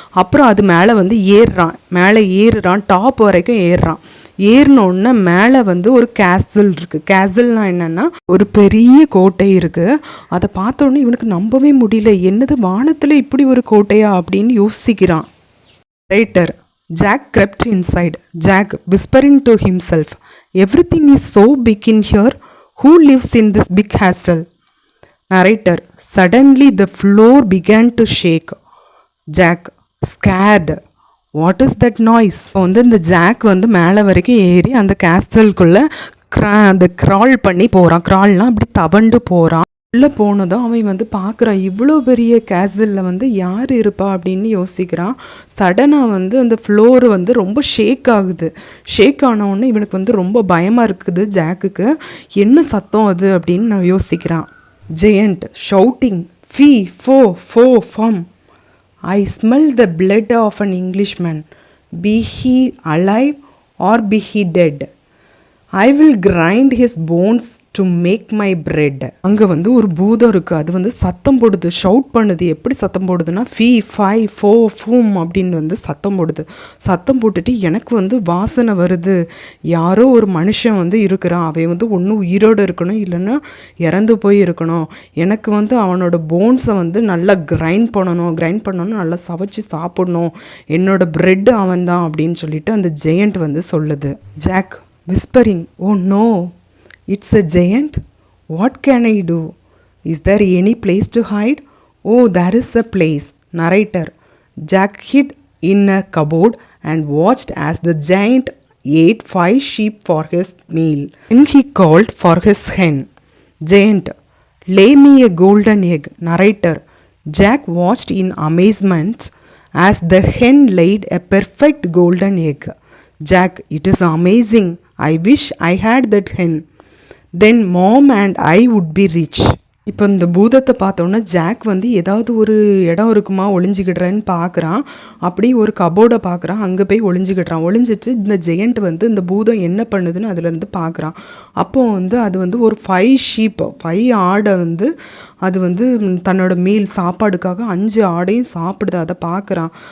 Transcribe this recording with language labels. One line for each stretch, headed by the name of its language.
Tamil: அப்புறம் அது மேலே வந்து ஏறுறான், டாப் வரைக்கும் ஏறினோடனே மேலே வந்து ஒரு கேசல் இருக்குது. கேசல்னால் என்னென்னா ஒரு பெரிய கோட்டை இருக்குது. அதை பார்த்தோன்னே இவனுக்கு நம்பவே முடியல. என்னது, வானத்தில் இப்படி ஒரு கோட்டையா அப்படின்னு யோசிக்கிறான்.
English: Writer. Jack crept inside. Jack whispering to himself, everything is so big in here. Who lives in this big castle? Narrator. Suddenly the floor began to shake. Jack scared. What is that noise?
Tamil: வந்து இந்த jack வந்து மேலே வரைக்கும் ஏறி அந்த கேஸ்டலுக்குள்ளே அந்த crawl பண்ணி போகிறான். க்ரால்னால் அப்படி தவண்டு போகிறான். உள்ளே போனதும் அவன் வந்து பார்க்குறான், இவ்வளோ பெரிய கேசலில் வந்து யார் இருப்பா அப்படின்னு யோசிக்கிறான். சடனாக வந்து அந்த ஃப்ளோரு வந்து ரொம்ப ஷேக் ஆகுது. ஷேக் ஆனவுடனே இவனுக்கு வந்து ரொம்ப பயமாக இருக்குது ஜாக்குக்கு. என்ன சத்தம் அது அப்படின்னு நான் யோசிக்கிறான்.
English: Giant shouting, fee fo fo fum. I smell the blood of an Englishman. Be he alive or be he dead, I will grind his bones to make my bread.
Tamil: அங்கே வந்து ஒரு பூதம் இருக்குது. அது வந்து சத்தம் போடுது, ஷவுட் பண்ணுது. எப்படி சத்தம் போடுதுன்னா, ஃபீ ஃபை ஃபோ ஃபூம் அப்படின்னு வந்து சத்தம் போடுது. சத்தம் போட்டுட்டு எனக்கு வந்து வாசனை வருது, யாரோ ஒரு மனுஷன் வந்து இருக்கிறான். அவன் வந்து ஒன்று உயிரோடு இருக்கணும், இல்லைன்னா இறந்து போய் இருக்கணும். எனக்கு வந்து அவனோட போன்ஸை வந்து நல்லா கிரைண்ட் பண்ணணும், நல்லா சவைச்சு சாப்பிடணும். என்னோட பிரெட் அவன் தான் அப்படின்னு சொல்லிட்டு அந்த ஜெயண்ட் வந்து சொல்லுது.
English: Jack whispering, oh no, it's a giant. What can I do? Is there any place to hide? Oh, there is a place. Narrator. Jack hid in a cupboard and watched as the giant ate 5 sheep for his meal. Then he called for his hen. Giant, lay me a golden egg. Narrator. Jack watched in amazement as the hen laid a perfect golden egg. Jack, it is amazing. I wish I had that hen. Then mom and I would be rich.
Tamil: இப்போ இந்த பூதத்தை பார்த்தோன்னா jack வந்து ஏதாவது ஒரு இடம் இருக்குமா ஒளிஞ்சிக்கிடுறேன்னு பார்க்குறான். அப்படி ஒரு கபோர்டை பார்க்குறான், அங்கே போய் ஒளிஞ்சிட்டு இந்த ஜெயண்ட் வந்து இந்த பூதம் என்ன பண்ணுதுன்னு அதுலேருந்து பார்க்குறான். அப்போது வந்து அது வந்து ஒரு 5 ஆடை வந்து அது வந்து தன்னோட மீல் சாப்பாடுக்காக 5 ஆடையும் சாப்பிடுது. அதை பார்க்குறான்.